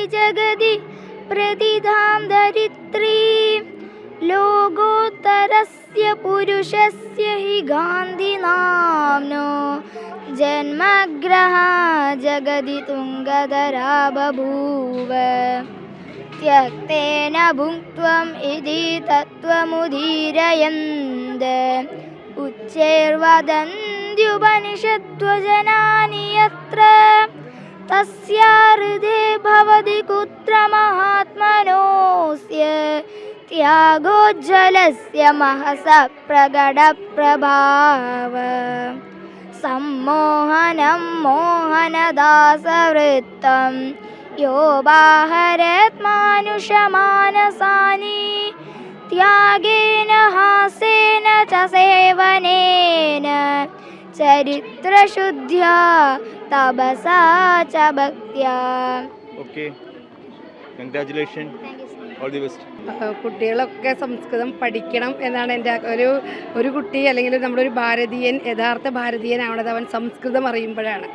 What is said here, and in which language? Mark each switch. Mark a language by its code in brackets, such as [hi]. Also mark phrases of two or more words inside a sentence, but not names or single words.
[sa] जगति प्रतिधां धरित्रीं लोकोत्तरस्य पुरुषस्य हि गान्धिनांनो जन्मग्रह जगति तुंगधरा बभूव त्यक्तेन भुङ्क्त्वम् इति तत्त्वमुदीरयन्त् उच्चैर्वदन्त्युपनिषद्वचनानि यत्र तस्य हृदे भवति कुत्र महात्मनोऽस्य त्यागोज्ज्वलस्य महसः प्रकटप्रभाव सम्मोहनं मोहनदासवृत्तम् यो बाहरत् मानुषमानसानि त्यागेन हासेन च सेवनेन चरित्रशुद्ध्या तपसा च भक्त्या. [en] Okay, congratulation, all the best. [ml] കുട്ടികളൊക്കെ സംസ്കൃതം പഠിക്കണം എന്നാണ് എൻ്റെ ഒരു കുട്ടി അല്ലെങ്കിൽ നമ്മുടെ ഒരു ഭാരതീയൻ യഥാർത്ഥ ഭാരതീയനാവണത് അവൻ സംസ്കൃതം അറിയുമ്പോഴാണ്.